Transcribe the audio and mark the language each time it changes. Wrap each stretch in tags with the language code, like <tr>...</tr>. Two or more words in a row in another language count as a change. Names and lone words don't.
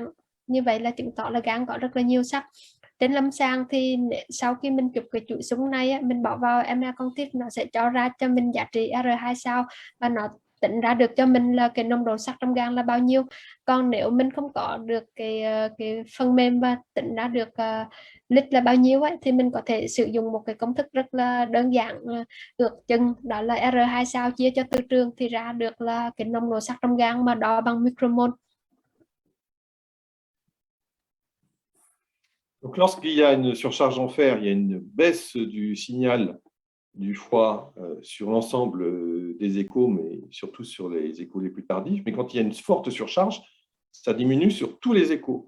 <vi>Như vậy là chứng tỏ là gan có rất là nhiều sắc. Trên lâm sàng thì sau khi mình chụp cái chuỗi xung này, mình bỏ vào Mercantif, nó sẽ cho ra cho mình giá trị R2 sao và nó tính ra được cho mình là cái nồng độ sắt trong gan là bao nhiêu. Còn nếu mình không có được cái phần mềm và tính ra được lít là bao nhiêu ấy, thì mình có thể sử dụng một cái công thức rất là đơn giản ước chừng, đó là R2 sao chia cho từ trường thì ra được là cái nồng độ sắt trong gan mà đo bằng micromol.</vi> <fr>Donc, lorsqu'il y a une surcharge en fer, il y a une baisse du signal du foie sur l'ensemble des échos, mais surtout sur les échos les plus tardifs. Mais quand il y a une forte surcharge, ça diminue sur tous les échos.</fr>